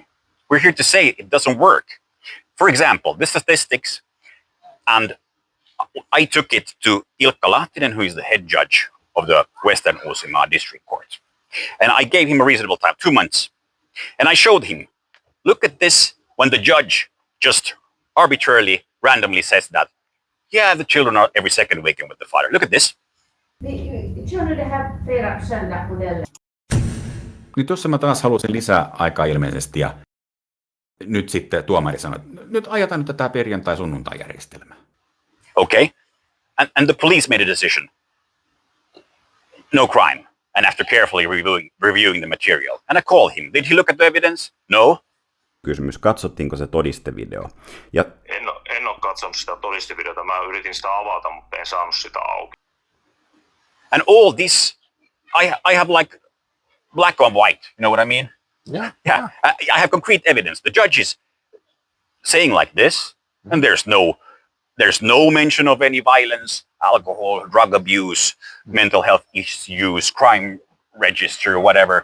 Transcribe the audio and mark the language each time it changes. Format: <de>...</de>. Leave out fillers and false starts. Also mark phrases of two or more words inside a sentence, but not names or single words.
<en>We're here to say it doesn't work. For example, the statistics, and I took it to Ilkka Lahtinen, who is the head judge of the Western Uusimaa District Court. And I gave him a reasonable time, 2 months. And I showed him, look at this, when the judge just arbitrarily, randomly says that, yeah, the children are every second weekend with the father. Look at this. The children have</en> <sv>flera söndagsmodeller.</sv> <fi>Niin tuossa mä taas halusin lisää aikaa ilmeisesti, ja nyt sitten tuomari sanoi, että nyt ajetaan nyt tätä perjantai-sunnuntai-järjestelmää.</fi> <en>Okay. And the police made a decision. No crime. And after carefully reviewing the material. And I called him. Did he look at the evidence? No.</en> <fi>Kysymys, katsottiinko se todistevideo? Ja En ole katsonut sitä todistevideota. Mä yritin sitä avata, mutta en saanut sitä auki.</fi> <en>And all this, I have like black on white. You know what I mean? Yeah. I have concrete evidence. The judge is saying like this, and there's no mention of any violence, alcohol, drug abuse, mental health issues, crime register, whatever.</en>